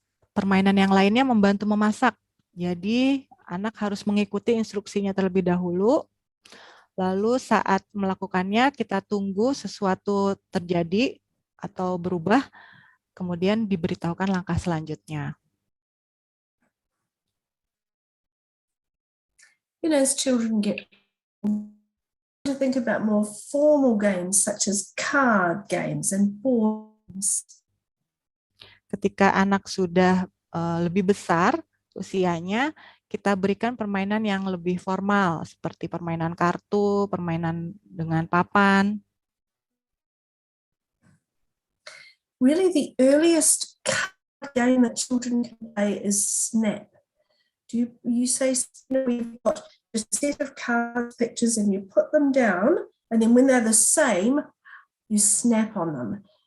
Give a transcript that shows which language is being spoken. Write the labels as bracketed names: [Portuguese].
[Indonesian] Permainan yang lainnya membantu memasak, jadi anak harus mengikuti instruksinya terlebih dahulu, lalu saat melakukannya kita tunggu sesuatu terjadi, atau berubah, kemudian diberitahukan langkah selanjutnya. [English] As children get to think about more formal games such as card games and board games. [Indonesian] Ketika anak sudah lebih besar usianya, kita berikan permainan yang lebih formal seperti permainan kartu, permainan dengan papan. [English] Really, the earliest card game that children can play is Snap. You say, we've got a set of card pictures and you put them down, and then when they're the same, you snap on them.